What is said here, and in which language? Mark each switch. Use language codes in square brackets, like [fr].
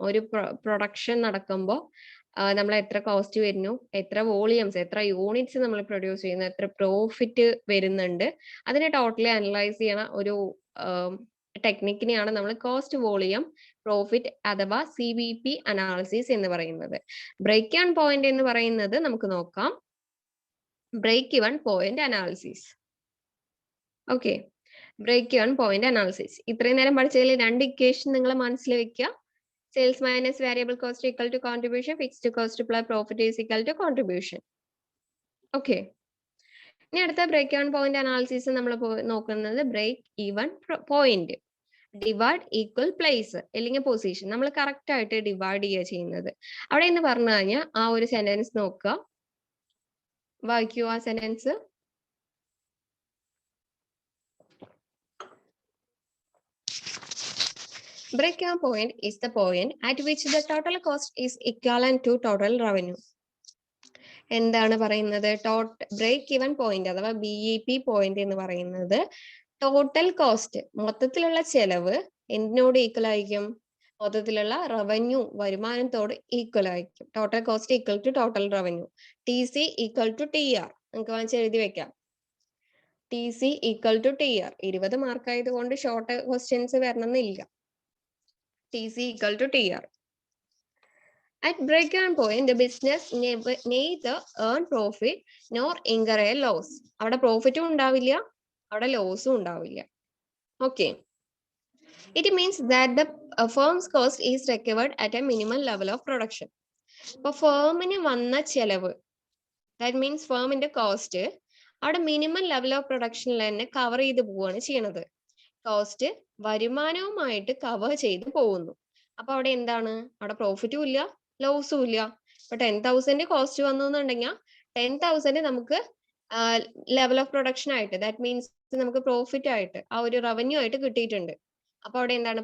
[ml] ഒരു പ്രൊഡക്ഷൻ നടക്കുമ്പോൾ നമ്മൾ എത്ര കോസ്റ്റ് വരുന്നു, എത്ര വോളിയംസ്, എത്ര യൂണിറ്റ്സ് നമ്മൾ പ്രൊഡ്യൂസ് ചെയ്യുന്നു, എത്ര പ്രോഫിറ്റ് വരുന്നുണ്ട്, അതിനെ ടോട്ടലി അനലൈസ് ചെയ്യണ ഒരു ടെക്നിക്കിനെയാണ് നമ്മൾ കോസ്റ്റ് വോളിയം പ്രോഫിറ്റ് അഥവാ CVP അനാലിസിസ് എന്ന് പറയുന്നത്. ബ്രേക്ക് ഇവൻ പോയിന്റ് എന്ന് പറയുന്നത് നമുക്ക് നോക്കാം. Break even point analysis. Okay, break even point analysis. ഇത്രയും നേരം പഠിച്ചതിൽ 2 ഇക്വേഷൻ നിങ്ങൾ മനസ്സിൽ വെക്കുക. [en] Sales minus variable cost equal to contribution, fixed cost plus profit is equal to contribution. Okay. [ml] ഇനി അടുത്ത ബ്രേക്ക് ഈവൻ പോയിന്റ് അനാലിസിസ് നമ്മൾ നോക്കുന്നത് break even point. Divide equal place അല്ലെങ്കിൽ പൊസിഷൻ. നമ്മൾ കറക്റ്റ് ആയിട്ട് ഡിവൈഡ് ചെയ്യുക ചെയ്യുന്നത്. അവിടെ എന്ന് പറഞ്ഞു കഴിഞ്ഞാൽ ആ ഒരു സെന്റൻസ് നോക്കുക, വായിക്കൂ ആ sentence. [en] Break-even point is the point at which the total cost is equivalent to total revenue. [ml] എന്താണ് പറയുന്നത്? ബ്രേക്ക് ഈവൻ പോയിന്റ് അഥവാ BEP പോയിന്റ് എന്ന് പറയുന്നത് ടോട്ടൽ കോസ്റ്റ്, മൊത്തത്തിലുള്ള ചെലവ് എന്തിനോട് ഈക്വൽ ആയിരിക്കും? മൊത്തത്തിലുള്ള റവന്യൂ, വരുമാനത്തോട് ഈക്വൽ ആയിരിക്കും. [en] Total cost equal to total revenue. [ml] TC equal to TR. നമുക്ക് വാങ്ങിച്ച് എഴുതി വെക്കാം. TC equal to TR. 20 mark ആയതുകൊണ്ട് ഷോർട്ട് ക്വസ്റ്റ്യൻസ് വരണമെന്നില്ല. [en] TC equal to TR. At break-even point, the business neither earn profit nor incur a loss. [ml] അവിടെ പ്രോഫിറ്റും ഉണ്ടാവില്ല, അവിടെ ലോസും ഉണ്ടാവില്ല. Okay. [en] It means that the firm's cost is recovered at a minimum level of production. [ml] അപ്പോൾ ഫേമിന് വന്ന ചെലവ്, that means ഫേമിന്റെ cost അവിടെ minimum level of പ്രൊഡക്ഷനിൽ തന്നെ cover ചെയ്ത് പോവുകയാണ് ചെയ്യണത്. കോസ്റ്റ് വരുമാനവുമായിട്ട് കവർ ചെയ്ത് പോകുന്നു. അപ്പൊ അവിടെ എന്താണ്? അവിടെ പ്രോഫിറ്റും ഇല്ല, ലോസും ഇല്ല. ഇപ്പൊ 10,000 കോസ്റ്റ് വന്നു എന്നുണ്ടെങ്കിൽ 10,000 നമുക്ക് ലെവൽ ഓഫ് പ്രൊഡക്ഷൻ ആയിട്ട്, ദാറ്റ് മീൻസ് നമുക്ക് പ്രോഫിറ്റ് ആയിട്ട് ആ ഒരു റവന്യൂ ആയിട്ട് കിട്ടിയിട്ടുണ്ട്. അപ്പൊ അവിടെ എന്താണ്?